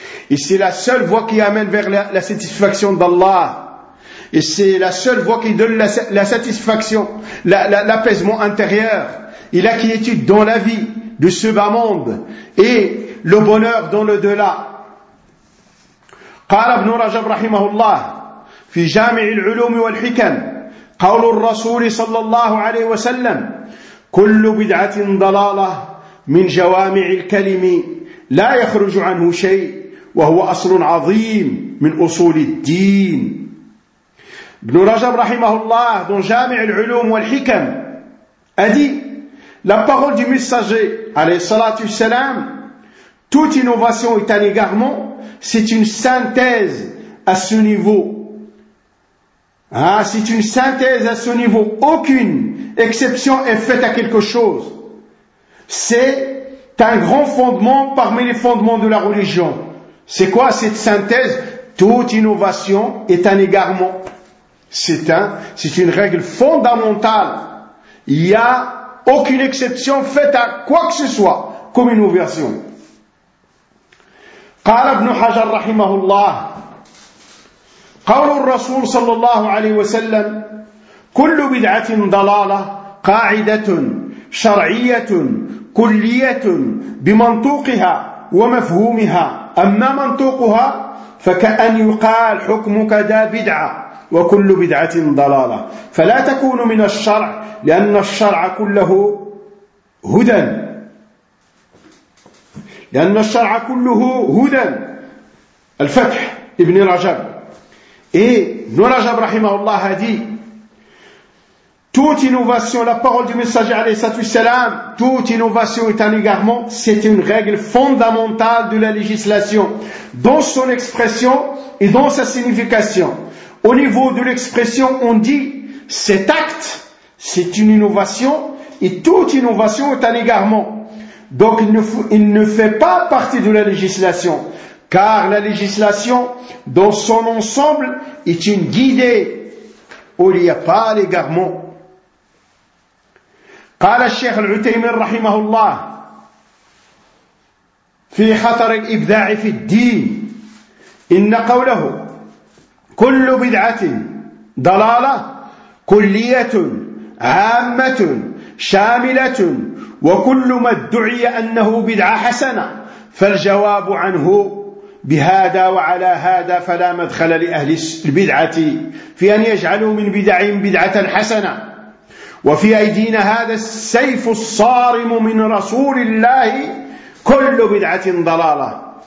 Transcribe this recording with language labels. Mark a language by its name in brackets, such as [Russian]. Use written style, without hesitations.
[French] Et c'est la seule voie qui amène vers la satisfaction d'Allah. Et c'est la seule voie qui donne la satisfaction, l'apaisement intérieur et la quiétude dans la vie de ce bas monde. Et le bonheur dans le delà. [Arabic] قال ابن رجب رحمه الله في جامع العلوم والحكم قول الرسول صلى الله عليه وسلم كل بدعة ضلالة من جوامع الكلم لا يخرج عنه شيء وهو أصل عظيم من أصول الدين. ابن رجب رحمه الله [French] dans جامع العلوم والحكم a dit la parole du messager عليه الصلاة والسلام, toute innovation est un égarement. C'est une synthèse à ce niveau. Hein, c'est une synthèse à ce niveau. Aucune exception est faite à quelque chose. C'est un grand fondement parmi les fondements de la religion. C'est quoi cette synthèse? Toute innovation est un égarement. C'est une règle fondamentale. Il n'y a aucune exception faite à quoi que ce soit comme innovation. [Arabic] قال ابن حجر رحمه الله قول الرسول صلى الله عليه وسلم كل بدعة ضلالة قاعدة شرعية كلية بمنطوقها ومفهومها أما منطوقها فكأن يقال حكمك دا بدعة وكل بدعة ضلالة فلا تكون من الشرع لأن الشرع كله هدى لأن الشرع كله هدى الفتح ابن رجب ابن رجب رحمه الله [French] a dit toute innovation, la parole du messager alayhi wasallam, toute innovation est un égarement, c'est une règle fondamentale de la législation dans son expression et dans sa signification. Au niveau de l'expression, on dit cet acte c'est une innovation et toute innovation est un égarement. Donc il ne fait pas partie de la législation, car la législation dans son ensemble est une guidée où il n'y a pas l'égarement. [Arabic] قال الشيخ العثيمين رحمه الله في خطر الإبداع في الدين إن قوله كل بدعة ضلالة كلية عامة شاملة وكل ما ادعي أنه بدعة حسنة فالجواب عنه بهذا وعلى هذا فلا مدخل لأهل البدعة في أن يجعلوا من بدعهم بدعة حسنة وفي أيدينا هذا السيف الصارم من رسول الله كل بدعة ضلالة.